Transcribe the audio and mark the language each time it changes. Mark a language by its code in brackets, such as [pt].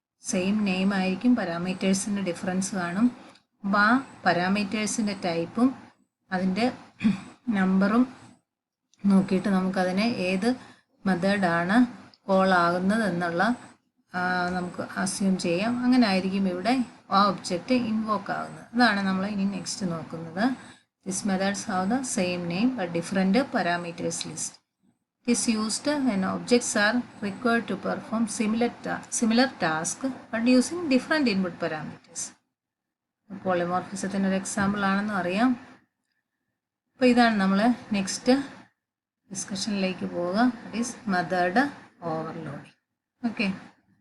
[ml] Same name ആയിരിക്കും, പാരാമീറ്റേഴ്സിൻ്റെ difference കാണും. അപ്പോൾ ആ പാരാമീറ്റേഴ്സിൻ്റെ ടൈപ്പും അതിൻ്റെ നമ്പറും നോക്കിയിട്ട് നമുക്കതിനെ ഏത് മെത്തേഡാണ് കോൾ ആകുന്നത് എന്നുള്ള നമുക്ക് അസ്യൂം ചെയ്യാം. അങ്ങനെ ആയിരിക്കും ഇവിടെ ആ ഒബ്ജക്റ്റ് ഇൻവോക്ക് ആകുന്നത്. അതാണ് നമ്മൾ ഇനി നെക്സ്റ്റ് നോക്കുന്നത്. [en] This methods have the same name but different parameters list. It is used when objects are required to perform similar task but using different input parameters. [ml] പോളിമോർഫിസത്തിൻ്റെ ഒരു എക്സാമ്പിൾ ആണെന്ന് അറിയാം. അപ്പോൾ ഇതാണ് നമ്മൾ നെക്സ്റ്റ് ഡിസ്കഷനിലേക്ക് പോവുക. [en] That is method overloading. [ml] Okay.